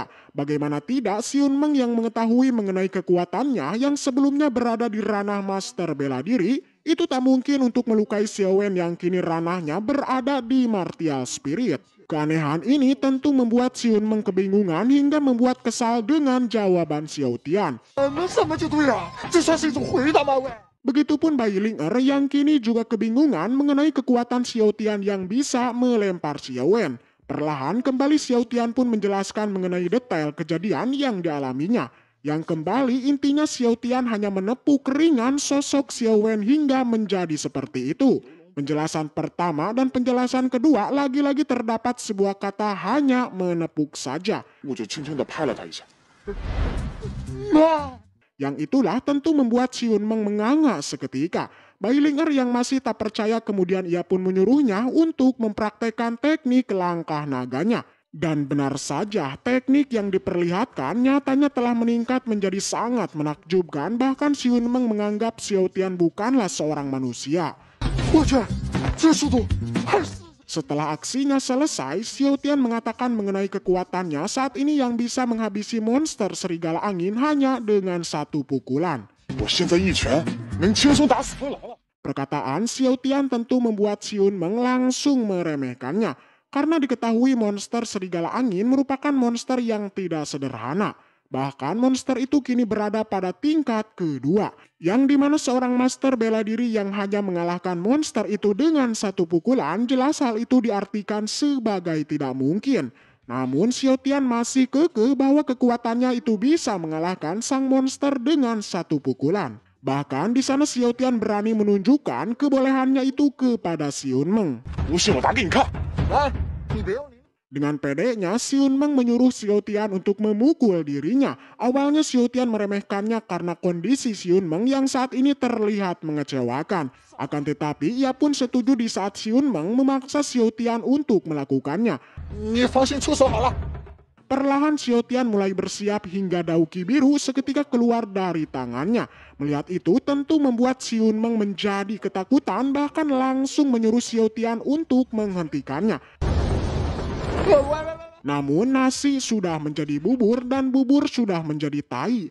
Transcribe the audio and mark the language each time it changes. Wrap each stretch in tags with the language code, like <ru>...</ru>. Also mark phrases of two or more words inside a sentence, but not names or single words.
<id>Bagaimana tidak Siun Meng yang mengetahui mengenai kekuatannya yang sebelumnya berada di ranah master bela diri, itu tak mungkin untuk melukai Xiao Wen yang kini ranahnya berada di</id> <en>martial spirit.</en> <id>Keanehan ini tentu membuat Siun Meng kebingungan hingga membuat kesal dengan jawaban Xiao Tian.</id> <zh>那什么就对了，这算是一种回答吗？喂。</zh> <id>Begitupun Bai Ling Er yang kini juga kebingungan mengenai kekuatan Xiao Tian yang bisa melempar Xiao Wen. Perlahan kembali Xiao Tian pun menjelaskan mengenai detail kejadian yang dialaminya. Yang kembali intinya Xiao Tian hanya menepuk ringan sosok Xiao Wen hingga menjadi seperti itu. Penjelasan pertama dan penjelasan kedua lagi-lagi terdapat sebuah kata hanya menepuk saja.</id> <zh>我就轻轻的拍了他一下。妈。</zh> <id>Yang itulah tentu membuat Siun Meng menganga seketika. Bailinger yang masih tak percaya kemudian ia pun menyuruhnya untuk mempraktekkan teknik langkah naganya. Dan benar saja, teknik yang diperlihatkan nyatanya telah meningkat menjadi sangat menakjubkan, bahkan Xiun Meng menganggap Xiao Tian bukanlah seorang manusia.</id> <zh>我去，这速度还是</zh> <id>Setelah aksinya selesai, Xiao Tian mengatakan mengenai kekuatannya saat ini yang bisa menghabisi monster serigala angin hanya dengan satu pukulan.</id> <zh>我现在一拳能轻松打死风狼了。</zh> <id>Perkataan Xiao Tian tentu membuat Xiun Meng langsung meremehkannya, karena diketahui monster serigala angin merupakan monster yang tidak sederhana. Bahkan monster itu kini berada pada tingkat kedua, yang dimana seorang master bela diri yang hanya mengalahkan monster itu dengan satu pukulan, jelas hal itu diartikan sebagai tidak mungkin. Namun Xiao Tian masih kekeh bahwa kekuatannya itu bisa mengalahkan sang monster dengan satu pukulan. Bahkan di sana Xiao Tian berani menunjukkan kebolehannya itu kepada Xiun Meng.</id> <zh>不信我打给你看，来，你别用力。</zh> <id>Dengan pedenya, Xiun Meng menyuruh Xiao Tian untuk memukul dirinya. Awalnya Xiao Tian meremehkannya karena kondisi Xiun Meng yang saat ini terlihat mengecewakan. Akan tetapi ia pun setuju di saat Xiun Meng memaksa Xiao Tian untuk melakukannya.</id> <zh>你放心出手好了。</zh> <id>Perlahan Xiao Tian mulai bersiap hingga dauki biru seketika keluar dari tangannya. Melihat itu tentu membuat Xiun Meng menjadi ketakutan, bahkan langsung menyuruh Xiao Tian untuk menghentikannya. Namun nasi sudah menjadi bubur dan bubur sudah menjadi tai.</id>